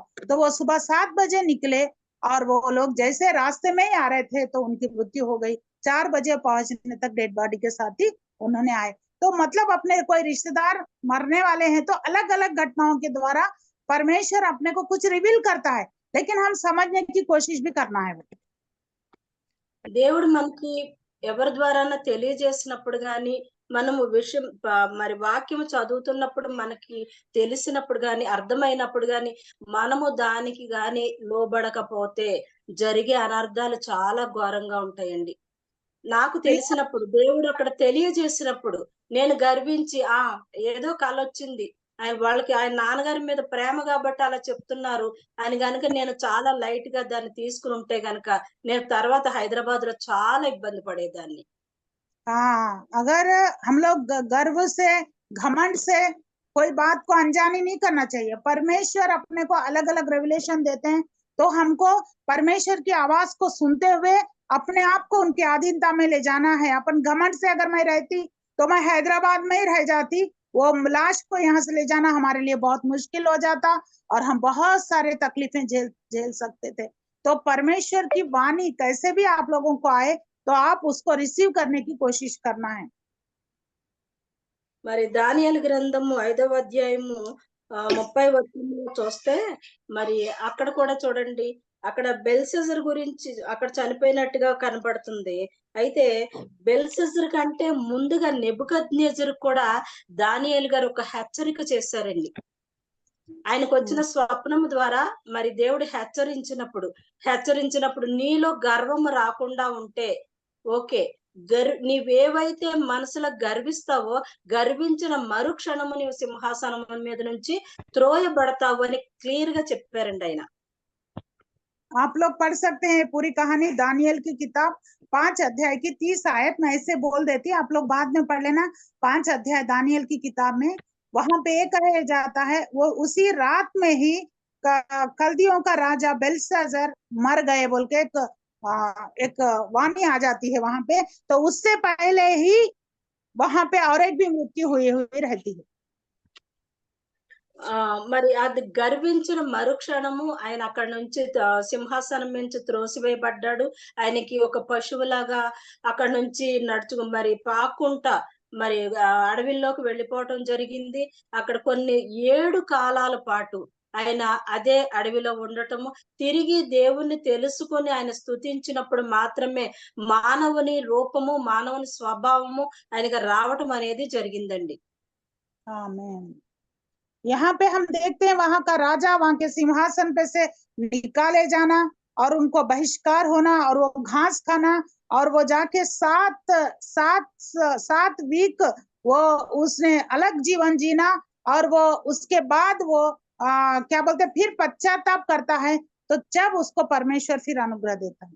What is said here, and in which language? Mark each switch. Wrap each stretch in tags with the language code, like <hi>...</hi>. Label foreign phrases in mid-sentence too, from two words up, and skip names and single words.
<hi>तो वो सुबह 7 बजे निकले और वो लोग जैसे रास्ते में ही आ रहे थे तो उनकी मृत्यु हो गई। 4 बजे पहुंचने तक</hi> <en>dead body</en> <hi>के साथ ही उन्होंने आए। तो मतलब अपने कोई रिश्तेदार मरने वाले हैं तो अलग अलग घटनाओं के द्वारा परमेश्वर अपने को कुछ रिवील करता है, लेकिन हम समझने की कोशिश भी करना है।</hi> <te>దేవుడు మనకి ఎవరి ద్వారా తెలియజేసినప్పుడు గాని, మనము విషయం మరి వాక్యం చదువుతున్నప్పుడు మనకి తెలిసినప్పుడు గాని, అర్థమైనప్పుడు గాని, మనము దానికి గాని లోబడకపోతే జరిగే అనర్థాలు చాలా ఘోరంగా ఉంటాయండి. నాకు తెలిసినప్పుడు, దేవుడు అక్కడ తెలియజేసినప్పుడు నేను గర్వించి ఏదో కలొచ్చింది, వాళ్ళకి ఆయన నాన్నగారి మీద ప్రేమ కాబట్టి అలా చెప్తున్నారు అని గనుక నేను చాలా లైట్ గా దాన్ని తీసుకుని ఉంటే గనుక నేను తర్వాత హైదరాబాద్ లో చాలా ఇబ్బంది పడేదాన్ని.</te> <hi>हाँ, अगर हम लोग गर्व से, घमंड से कोई बात को अनजानी नहीं करना चाहिए। परमेश्वर अपने को अलग अलग रेवलेशन देते हैं, तो हमको परमेश्वर की आवाज को सुनते हुए अपने आप को उनकी अधीनता में ले जाना है। अपन घमंड से अगर मैं रहती तो मैं हैदराबाद में ही रह जाती, वो लाश को यहाँ से ले जाना हमारे लिए बहुत मुश्किल हो जाता और हम बहुत सारे तकलीफें झेल सकते थे। तो परमेश्वर की वाणी कैसे भी आप लोगों को आए तो आप उसको रिसीव करने की कोशिश करना है।</hi> <te>మరి దానియేలు గ్రంథము 5వ అధ్యాయము 30వ వచనంలో చూస్తే మరి అక్కడ కూడా చూడండి, అక్కడ బెల్షెజర్ గురించి అక్కడ చనిపోయినట్టుగా కనపడుతుంది. అయితే బెల్షెజర్ కంటే ముందుగా నెబుకద్నెజర్ కూడా దానియేలు గారు ఒక హెచ్చరిక చేశారండి. ఆయనకు వచ్చిన స్వప్నము ద్వారా మరి దేవుడు హెచ్చరించినప్పుడు నీలో గర్వము రాకుండా ఉంటే ఓకే, నీవేవైతే మనసులో గర్విస్తావో గర్వించిన మరుక్షణము నీవు సింహాసనం మీద నుంచి త్రోయబడతావు అని క్లియర్ గా చెప్పారండి ఆయన.</te> <hi>आप लोग पढ़ सकते हैं पूरी कहानी दानियल की किताब 5 अध्याय की 30 आयत मैं ऐसे बोल देती, आप लोग बाद में पढ़ लेना। 5 अध्याय दानियल की किताब में वहां पे कहा जाता है वो उसी रात में ही कल्दियों का राजा बेल्शाज़र मर गए बोल के एक वाणी आ जाती है वहां पे। तो उससे पहले ही वहां पे और एक भी मृत्यु हुई रहती है।</hi> <te>మరి అది గర్వించిన మరుక్షణము ఆయన అక్కడ నుంచి సింహాసనం నుంచి త్రోసివేయబడ్డాడు. ఆయనకి ఒక పశువులాగా అక్కడ నుంచి మరి పాకుంటా మరి అడవిలోకి వెళ్ళిపోవటం జరిగింది. అక్కడ కొన్ని 7 కాలాల పాటు ఆయన అదే అడవిలో ఉండటము, తిరిగి దేవుణ్ణి తెలుసుకొని ఆయన స్తుతించినప్పుడు మాత్రమే మానవుని రూపము, మానవుని స్వభావము ఆయనకి రావటం అనేది జరిగిందండి.</te> <hi>आमीन। यहाँ पे हम देखते हैं वहां का राजा वहां के सिंहासन पे से निकाले जाना और उनको बहिष्कार होना और वो घास खाना और वो जाके 7 वीक वो उसने अलग जीवन जीना और वो उसके बाद वो क्या बोलते फिर पश्चाताप करता है, तो जब उसको परमेश्वर फिर अनुग्रह देता है।</hi>